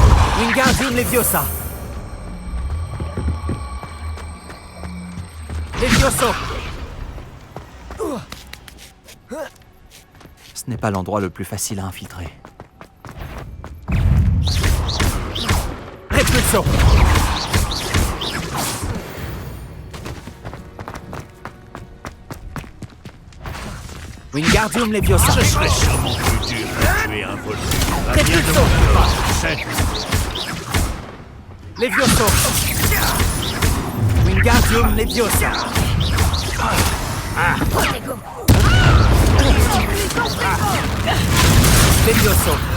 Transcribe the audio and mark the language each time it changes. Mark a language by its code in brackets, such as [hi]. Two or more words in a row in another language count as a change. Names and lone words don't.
[fr] Wingardium Leviosa. Levioso. Levioso! Ce n'est pas l'endroit le plus facile à infiltrer. Repulso! Wingardium Leviosa! Ce serait sûrement plus dur de tuer un voleur. Repulso! Levioso! Wingardium Leviosa! Levioso!